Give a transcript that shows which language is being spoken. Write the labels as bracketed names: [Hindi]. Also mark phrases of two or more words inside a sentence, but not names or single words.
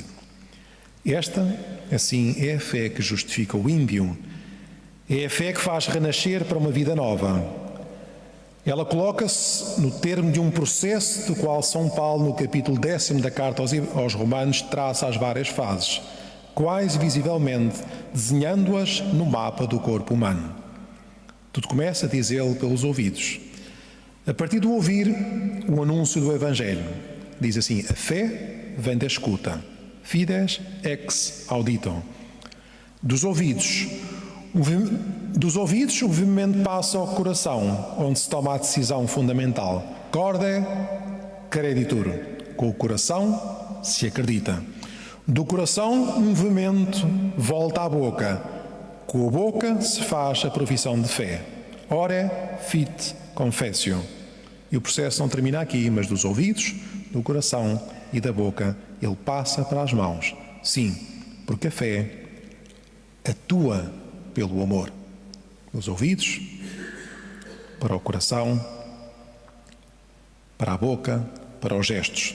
[Portuguese] Esta, assim, é a fé que justifica o ímpio, é a fé que faz renascer para uma vida nova, Ela coloca-se no termo de um processo do qual São Paulo, no capítulo 10 da carta aos Romanos, traça as várias fases, quase visivelmente desenhando-as no mapa do corpo humano. Tudo começa, diz ele, pelos ouvidos. A partir do ouvir, o anúncio do Evangelho. Diz assim: a fé vem da escuta. [Latin] Fides ex audito. [Portuguese] Dos ouvidos, o movimento passa ao coração, onde se toma a decisão fundamental. [Latin] Corde creditur. [Portuguese] Com o coração se acredita. Do coração, o movimento volta à boca. Com a boca se faz a profissão de fé. [Latin] Ore fit confessio. [Portuguese] E o processo não termina aqui, mas dos ouvidos, do coração e da boca, ele passa para as mãos. Sim, porque a fé atua pelo amor. Dos ouvidos, para o coração, para a boca, para os gestos.